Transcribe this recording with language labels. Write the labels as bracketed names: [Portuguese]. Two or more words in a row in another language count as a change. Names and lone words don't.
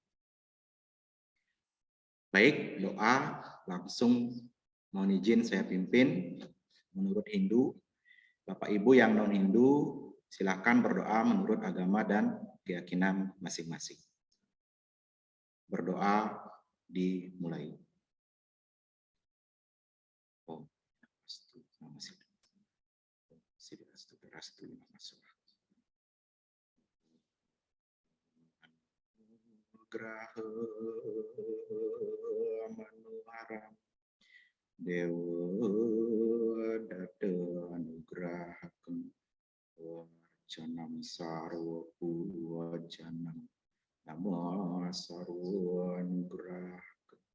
[Indonesian] Baik, doa langsung mohon izin saya pimpin menurut Hindu. Bapak Ibu yang non-Hindu, silakan berdoa menurut agama dan keyakinan masing-masing. Berdoa dimulai. [Sanskrit] Om Graha Manuharam Dewa Dada Anugrahakam Wajanam Sarwa Puwajanam Nama Sarwa Anugrahakam